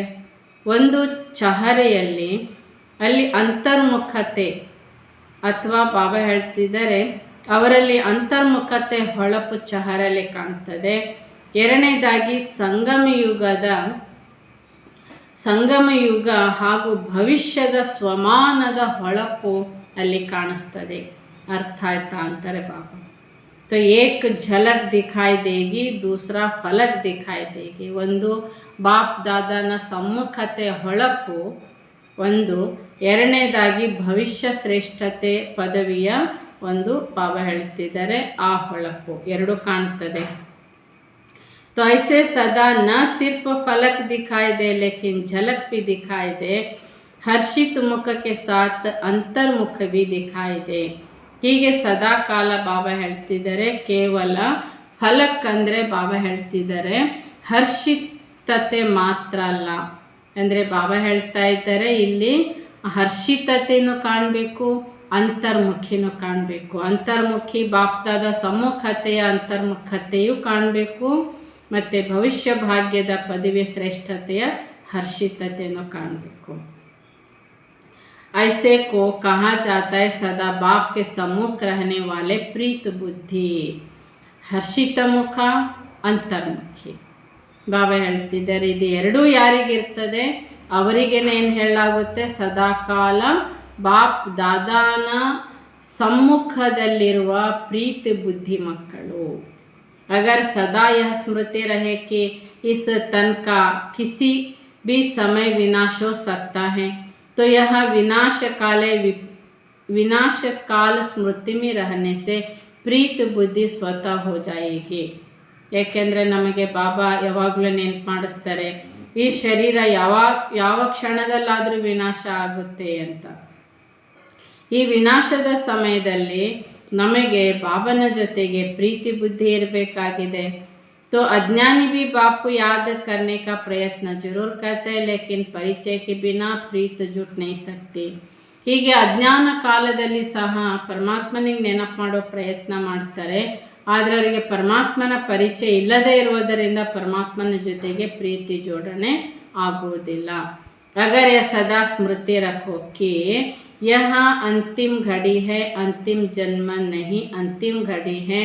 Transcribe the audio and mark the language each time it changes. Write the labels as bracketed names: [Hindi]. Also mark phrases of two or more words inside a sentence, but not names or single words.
[Kannada] ಒಂದು ಚಹರೆಯಲ್ಲಿ ಅಲ್ಲಿ ಅಂತರ್ಮುಖತೆ ಅಥವಾ ಬಾಬಾ ಹೇಳ್ತಿದ್ದಾರೆ ಅವರಲ್ಲಿ ಅಂತರ್ಮುಖತೆ ಹೊಳಪು ಚಹರಲ್ಲಿ ಕಾಣ್ತದೆ. ಎರಡನೇದಾಗಿ ಸಂಗಮಯುಗ ಹಾಗೂ ಭವಿಷ್ಯದ ಸ್ವಮಾನದ ಹೊಳಪು ಅಲ್ಲಿ ಕಾಣಿಸ್ತದೆ. ಅರ್ಥ ಆಯ್ತಾ ಅಂತಾರೆ ಬಾಬಾ. [Hindi] तो एक झलक दिखाई देगी, दूसरा फलक दिखाई देगी. [Kannada] ಒಂದು ಬಾಪ್ ದಾದಾನ ಸಮ್ಮುಖತೆ ಹೊಳಪು ಒಂದು, ಎರಡನೇದಾಗಿ ಭವಿಷ್ಯ ಶ್ರೇಷ್ಠತೆ ಪದವಿಯ ಒಂದು ಬಾಬಾ ಹೇಳ್ತಿದ್ದಾರೆ ಆ ಹೊಳಪು ಎರಡು ಕಾಣ್ತದೆ. [Hindi] तो ऐसे सदा न सिर्फ फलक दिखाई दे लेकिन झलक भी दिखाई दे. हर्षित मुख के साथ अंतर्मुख भी दिखाई दे. [Kannada] ಹೀಗೆ ಸದಾ ಕಾಲ ಬಾಬಾ ಹೇಳ್ತಿದ್ದಾರೆ. ಕೇವಲ ಫಲಕ್ ಅಂದರೆ ಬಾಬಾ ಹೇಳ್ತಿದ್ದಾರೆ ಹರ್ಷಿತತೆ ಮಾತ್ರ ಅಲ್ಲ. ಅಂದರೆ ಬಾಬಾ ಹೇಳ್ತಾ ಇದ್ದಾರೆ ಇಲ್ಲಿ ಹರ್ಷಿತತೆಯನ್ನು ಕಾಣಬೇಕು, ಅಂತರ್ಮುಖಿನೂ ಕಾಣಬೇಕು. ಅಂತರ್ಮುಖಿ ಬಾಪ್ದಾದ ಸಮ್ಮುಖತೆಯ ಅಂತರ್ಮುಖತೆಯು ಕಾಣಬೇಕು, ಮತ್ತು ಭವಿಷ್ಯ ಭಾಗ್ಯದ ಪದವಿ ಶ್ರೇಷ್ಠತೆಯ ಹರ್ಷಿತತೆಯನ್ನು ಕಾಣಬೇಕು. [Hindi] ऐसे को कहा जाता है सदा बाप के सम्मुख रहने वाले प्रीत बुद्धि. [Kannada] ಹರ್ಷಿತ ಮುಖ, ಅಂತರ್ಮುಖಿ. ಬಾಬಾ ಹೇಳ್ತಿದ್ದಾರೆ ಇದು ಎರಡೂ ಯಾರಿಗಿರ್ತದೆ ಅವರಿಗೇನೇನು ಹೇಳಲಾಗುತ್ತೆ, ಸದಾಕಾಲ ಬಾಪ್ ದಾದಾನ ಸಮ್ಮುಖದಲ್ಲಿರುವ ಪ್ರೀತಿ ಬುದ್ಧಿ ಮಕ್ಕಳು. [Hindi] अगर सदा यह स्मृति रहे कि इस तन का किसी भी समय विनाश हो सकता है, तो यह विनाश काल स्मृति में रहने से प्रीत बुद्धि स्वतः हो जाएगी. [Kannada] ಏಕೆಂದರೆ ನಮಗೆ ಬಾಬಾ ಯಾವಾಗಲೂ ನೆನಪು ಮಾಡಿಸ್ತಾರೆ ಈ ಶರೀರ ಯಾವ ಕ್ಷಣದಲ್ಲಾದರೂ ವಿನಾಶ ಆಗುತ್ತೆ ಅಂತ. ಈ ವಿನಾಶದ ಸಮಯದಲ್ಲಿ ನಮಗೆ ಬಾಬನ ಜೊತೆಗೆ ಪ್ರೀತಿ ಬುದ್ಧಿ ಇರಬೇಕಾಗಿದೆ. [Hindi] तो अज्ञानी भी बाप को याद करने का प्रयत्न जरूर करते हैं, लेकिन परिचय के बिना प्रीत जुट नहीं सकती. [Kannada] ಹೀಗೆ ಅಜ್ಞಾನ ಕಾಲದಲ್ಲಿ ಸಹ ಪರಮಾತ್ಮನಿಗೆ ನೆನಪು ಮಾಡೋ ಪ್ರಯತ್ನ ಮಾಡ್ತಾರೆ, ಆದರೆ ಅವರಿಗೆ ಪರಮಾತ್ಮನ ಪರಿಚಯ ಇಲ್ಲದೇ ಇರುವುದರಿಂದ ಪರಮಾತ್ಮನ ಜೊತೆಗೆ ಪ್ರೀತಿ ಜೋಡಣೆ ಆಗುವುದಿಲ್ಲ. [Hindi] अगर यह सदा स्मृति रखो कि यह अंतिम घड़ी है, अंतिम जन्म नहीं, अंतिम घड़ी है.